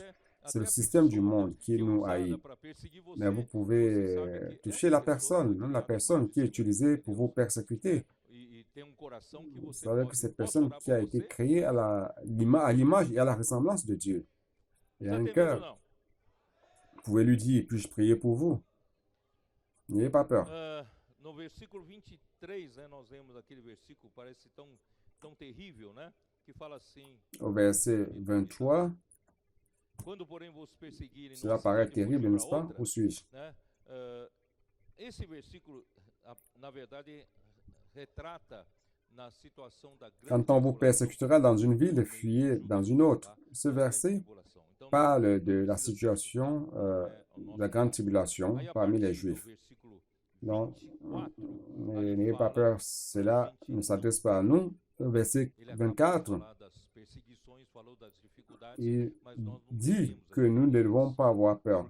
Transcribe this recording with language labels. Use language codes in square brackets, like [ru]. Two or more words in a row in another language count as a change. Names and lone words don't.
[fr] C'est le système du monde qui nous haït. Mais vous pouvez toucher la personne qui est utilisée pour vous persécuter. Vous savez que cette personne qui a été créée à l'image et à la ressemblance de Dieu. Il a un cœur. Vous pouvez lui dire, puis-je prier pour vous? N'ayez pas peur. [pt] No versículo 23, nós vemos aquele versículo, parece tão terrível, que fala assim. [fr] Au verset 23, cela paraît terrible, n'est-ce pas? Où suis-je? [pt] Esse versículo, na verdade, retrata na situação da grande. [fr] Quand on vous persécutera dans une ville, fuyez dans une autre. Ce verset parle de la situation de la grande tribulation parmi les Juifs. Donc, n'ayez pas peur, cela ne s'adresse pas à nous. Verset 24, il dit que nous ne devons pas avoir peur.